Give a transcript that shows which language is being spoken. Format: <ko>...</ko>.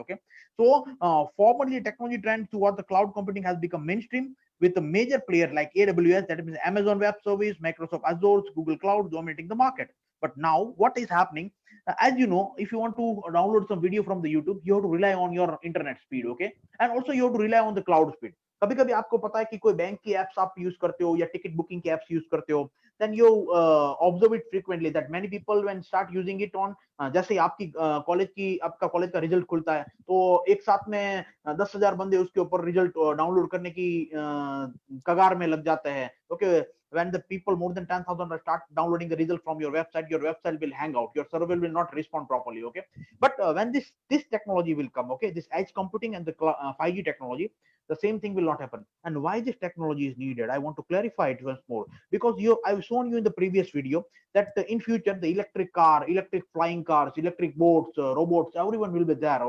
<en>Okay, so formerly technology trend towards the cloud computing has become mainstream with a major player like AWS, that means Amazon Web Service, Microsoft Azure, Google Cloud dominating the market. But now what is happening? As you know, if you want to download some video from the YouTube, you have to rely on your internet speed. Okay, and also you have to rely on the cloud speed.</en> <hi>कभी कभी आपको पता है कि कोई bank की apps आप use करते हो या टिकट बुकिंग की एप्स यूज करते हो,</hi> <en>then you observe it frequently that many people when start using it on</en> <hi>जैसे आपकी कॉलेज की आपका कॉलेज का रिजल्ट खुलता है तो एक साथ में 10,000 बंदे उसके ऊपर रिजल्ट डाउनलोड करने की कगार में लग जाते हैं.</hi> <en>Okay, when the people more than 10,000 start downloading the result from your website will hang out, your server will not respond properly. Okay, but when this technology will come, okay, this edge computing and the 5G technology, the same thing will not happen. And why this technology is needed, I want to clarify it once more, because I've shown you in the previous video that in future the electric car, electric flying cars, electric boats, robots, everyone will be there.</en>